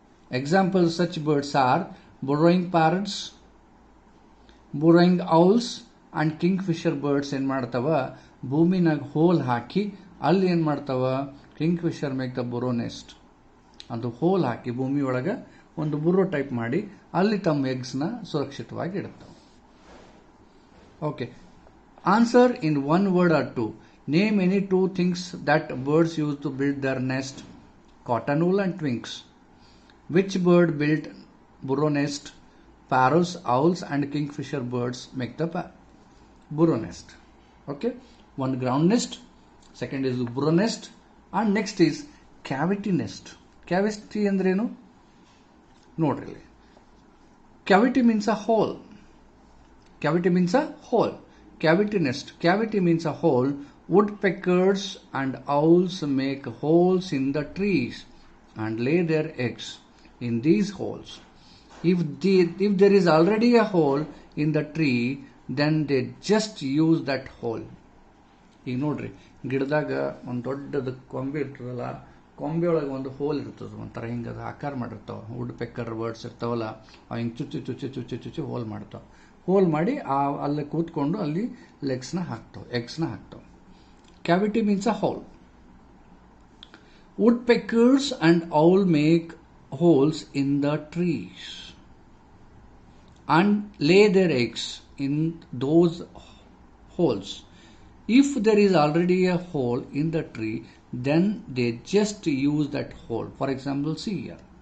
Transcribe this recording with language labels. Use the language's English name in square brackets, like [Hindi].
[English] Examples of such birds are burrowing parrots, burrowing owls and kingfisher birds [Kannada] ಏನು ಮಾಡ್ತಾವ ಭೂಮಿನಾಗ hole ಹಾಕಿ ಅಲ್ಲಿ ಏನು ಮಾಡ್ತಾವ [English] kingfisher make the burrow nest [Kannada] ಅದು ಹೋಲ್ ಹಾಕಿ ಭೂಮಿ ಒಳಗೆ ಒಂದು ಬುರೋ ಟೈಪ್ ಮಾಡಿ ಅಲ್ಲಿ ತಮ್ಮ ಎಗ್ಸ್ನ ಸುರಕ್ಷಿತವಾಗಿ ಇಡುತ್ತವೆ. [English] Okay, answer in one word or two. Name any two things that birds use to build their nest. Cotton wool and twinks. Which bird built burrow nest? Parrots, owls and kingfisher birds make the burrow nest. Okay, one ground nest, second is burrow nest, and next is cavity nest. Cavity [Kannada] andrenu nodri. [English] Cavity means a hole. Cavity means a hole. Cavity nest. Cavity means a hole. Woodpeckers and owls make holes in the trees and lay their eggs in these holes. If there is already a hole in the tree, then they just use that hole. [Kannada] ಈಗ ನೋಡ್ರಿ, ಗಿಡದಾಗ ಒಂದು ದೊಡ್ಡದ ಕೊಂಬೆ ಇರ್ತದಲ್ಲ, ಕೊಂಬೆ ಒಳಗೆ ಒಂದು ಹೋಲ್ ಇರ್ತದೆ, ಒಂಥರ ಹಿಂಗೆ ಅದು ಆಕಾರ ಮಾಡಿರ್ತಾವೆ. ವುಡ್ ಪೆಕ್ಕರ್ ಬರ್ಡ್ಸ್ ಇರ್ತಾವಲ್ಲ, ಅವು ಹಿಂಗೆ ಚುಚ್ಚಿ ಹೋಲ್ ಮಾಡ್ತಾವೆ. ಹೋಲ್ ಮಾಡಿ ಅಲ್ಲಿ ಕೂತ್ಕೊಂಡು ಅಲ್ಲಿ ಎಗ್ಸ್ನ ಹಾಕ್ತಾವೆ. [English] Cavity means a hole. Woodpeckers and owl make holes in the trees and lay their eggs in those holes. If there is already a hole in the tree, then they just use that hole. For example, see here.